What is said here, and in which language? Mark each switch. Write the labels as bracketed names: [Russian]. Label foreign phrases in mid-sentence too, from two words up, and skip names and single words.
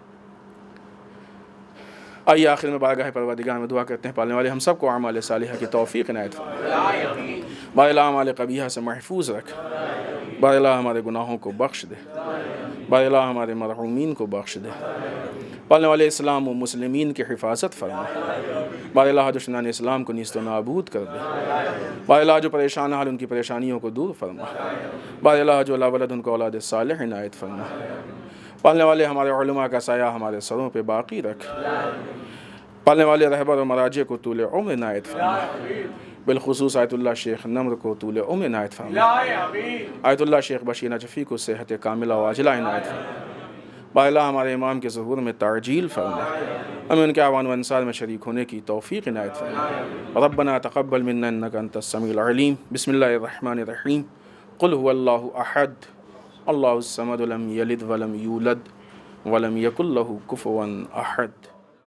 [Urdu] آئیے آخر میں بارگاہ پروردگار میں دعا کرتے ہیں، پالنے والے ہم سب کو اعمال صالحہ کی توفیق عنایت فرمائے، بار اللہ اعمال قبیحہ سے محفوظ رکھ، بار اللہ ہمارے گناہوں کو بخش دے، بار اللہ ہمارے مرحومین کو بخش دے، پالنے والے اسلام و مسلمین کی حفاظت فرما، بار اللہ دشمنان اسلام کو نیست و نابود کر دے، بار اللہ جو پریشان حال ان کی پریشانیوں کو دور فرما، بار اللہ جو لا ولد ان کو اولاد صالح عنایت فرما، پالنے والے ہمارے علماء کا سایہ ہمارے سروں پہ باقی رکھ، پالنے والے رہبر و مراجع کو طول عمر عنایت فرما، بالخصوص آیت اللہ شیخ نمر کو طول عمر عنایت فرما، آیت اللہ شیخ بشیر نجفی کو صحت کاملہ و عاجلہ عنایت فرما، با اللہ ہمارے امام کے ظہور میں تعجیل فرما، ہمیں ان کے اعوان و انصار میں شریک ہونے کی توفیق عنایت فرما۔ [Arabic] ربنا تقبل منا انک انت السمیع العلیم۔ بسم اللہ الرحمن الرحیم۔ قل هو اللہ احد اللہ الصمد لم یلد ولم یولد ولم یکن له کفوا احد۔